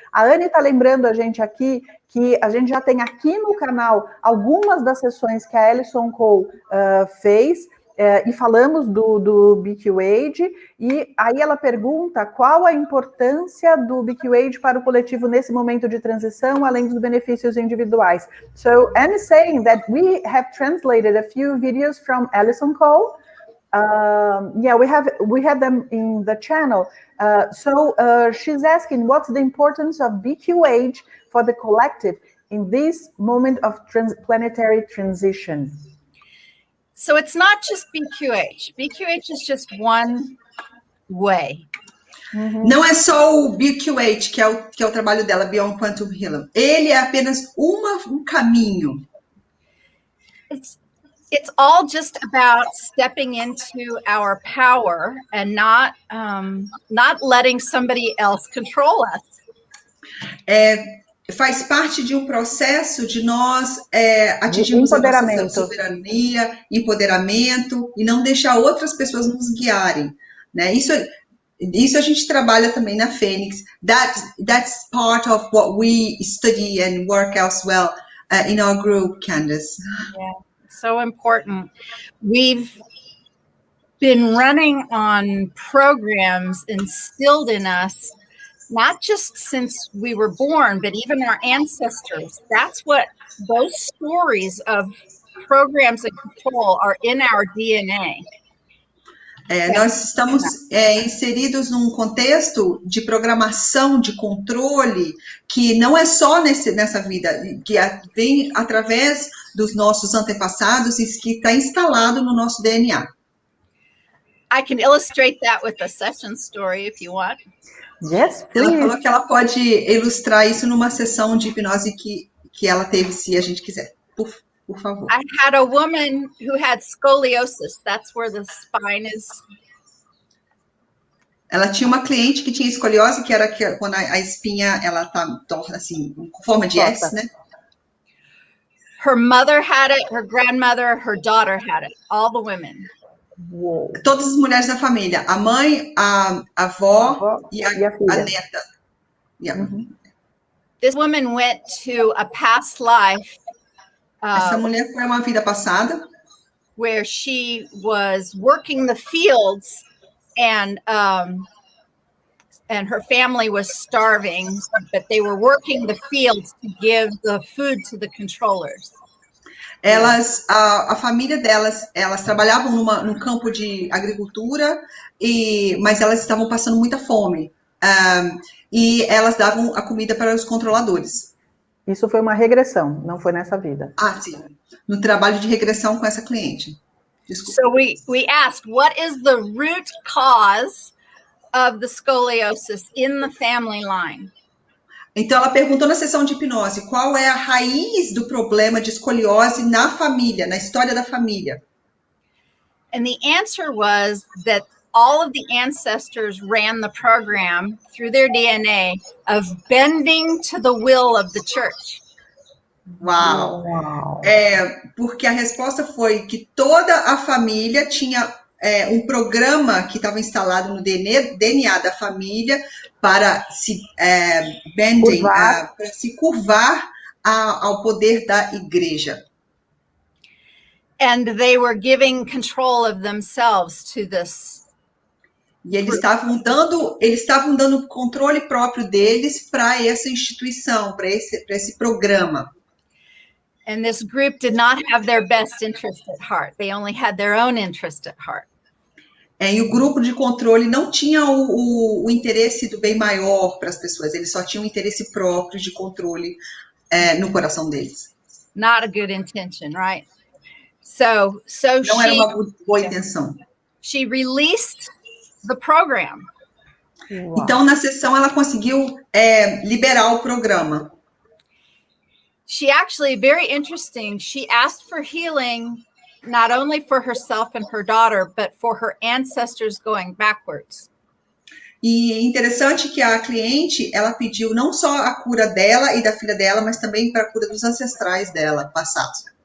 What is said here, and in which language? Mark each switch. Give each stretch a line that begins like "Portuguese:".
Portuguese: A Anne está lembrando a gente aqui que a gente já tem aqui no canal algumas das sessões que a Alison Cole fez, e falamos do BQH, e aí ela pergunta qual a importância do BQH para o coletivo nesse momento de transição, além dos benefícios individuais.
English: So, Anne is saying that we have translated a few videos from Alison Cole. Yeah, we have them in the channel. So she's asking, what's the importance of BQH for the collective in this moment of planetary transition? So it's not just BQH. BQH is just one way.
Portuguese: Não é só o BQH, que é o trabalho dela, Beyond Quantum Healing. Ele é apenas um caminho.
English: It's all just about stepping into our power and not letting somebody else control us.
Portuguese: Faz parte de um processo de nós atingirmos a nossa soberania, empoderamento, e não deixar outras pessoas nos guiarem, né? Isso a gente trabalha também na Fênix.
English: That's part of what we study and work as well in our group, Candace. Yeah, so important. We've been running on programs instilled in us, not just since we were born, but even our ancestors. That's what those stories of programs and control are in our DNA.
Portuguese: Nós estamos inseridos num contexto de programação, de controle, que não é só nessa vida, que vem através dos nossos antepassados e que está instalado no nosso DNA.
English: I can illustrate that with a session story if you want. Yes, please.
Portuguese: Ela falou que ela pode ilustrar isso numa sessão de hipnose que ela teve, se a gente quiser. Por favor.
English: I had a woman who had scoliosis. That's where the spine is.
Portuguese: Ela tinha uma cliente que tinha escoliose, que era quando a espinha ela tá torta assim, com forma de S, né?
English: Her mother had it, her grandmother, her daughter had it. All the women. Uou.
Portuguese: Todas as mulheres da família, a mãe, a avó e a neta.
English: Yeah. This woman went to a past life.
Portuguese: Essa mulher foi uma vida passada,
English: where she was working the fields, and her family was starving, but they were working the fields to give the food to the controllers.
Portuguese: A família delas, elas trabalhavam num campo de agricultura, mas elas estavam passando muita fome. E elas davam a comida para os controladores. Isso foi uma regressão, não foi nessa vida. Sim. No trabalho de regressão com essa cliente. Desculpa.
English: So we asked, what is the root cause of the scoliosis in the family line?
Portuguese: Então, ela perguntou na sessão de hipnose qual é a raiz do problema de escoliose na família, na história da família.
English: And the answer was that all of the ancestors ran the program through their DNA of bending to the will of the church. Uau!
Portuguese: Porque a resposta foi que toda a família tinha um programa que estava instalado no DNA da família para se para se curvar ao poder da igreja.
English: And they were giving control of themselves to this.
Portuguese: E eles estavam dando controle próprio deles para essa instituição, para esse programa.
English: And this group did not have their best interest at heart. They only had their own interest at heart.
Portuguese: E o grupo de controle não tinha o interesse do bem maior para as pessoas. Eles só tinham o interesse próprio de controle no coração deles.
English: Not a good intention, right? So
Portuguese: não era uma boa intenção.
English: She released the program.
Portuguese: Então, na sessão, ela conseguiu liberar o programa.
English: She actually, very interesting, she asked for healing not only for herself and her daughter, but for her ancestors going backwards.
Portuguese: E é interessante que a cliente, ela pediu não só a cura dela e da filha dela, mas também para a cura dos ancestrais dela, passados.